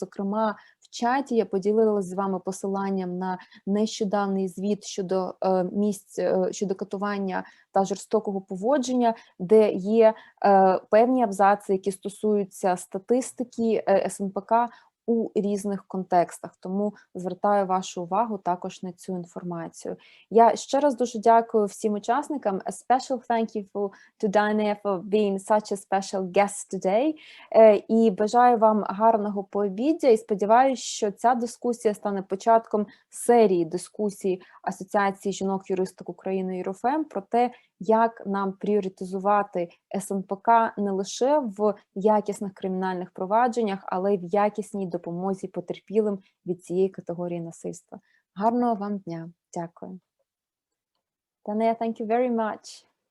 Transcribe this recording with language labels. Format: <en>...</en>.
<uk>Зокрема, в чаті я поділилася з вами посиланням на нещодавний звіт щодо місць, щодо катування та жорстокого поводження, де є певні абзаци, які стосуються статистики СНПК у різних контекстах, тому звертаю вашу увагу також на цю інформацію. Я ще раз дуже дякую всім учасникам.</uk> <en>A special thank you to Danae for being such a special guest today.</en> <uk>І бажаю вам гарного пообіддя і сподіваюся, що ця дискусія стане початком серії дискусій Асоціації жінок-юристок України ЮРФМ про те, як нам пріоритизувати СНПК не лише в якісних кримінальних провадженнях, але й в якісній допомозі потерпілим від цієї категорії насильства. Гарного вам дня. Дякую. Danae,</uk> <en>thank you very much.</en>